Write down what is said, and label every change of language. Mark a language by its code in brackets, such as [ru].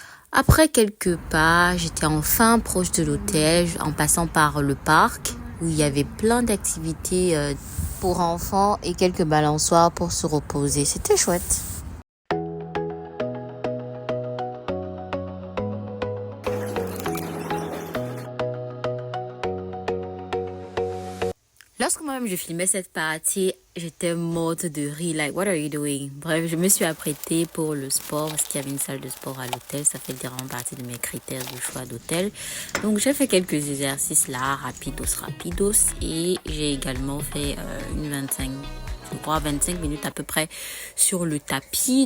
[fr] Après quelques pas, j'étais enfin proche de l'hôtel, en passant par le parc où il y avait plein d'activités pour enfants et quelques balançoires pour se reposer. C'était chouette. Lorsque moi-même je filmais cette partie, J'étais morte de rire, [en] like, what are you doing? [fr] Bref, je me suis apprêtée pour le sport parce qu'il y avait une salle de sport à l'hôtel. Ça fait vraiment partie de mes critères de choix d'hôtel. Donc, j'ai fait quelques exercices là, rapidos. Et j'ai également fait une 25 minutes à peu près sur le tapis.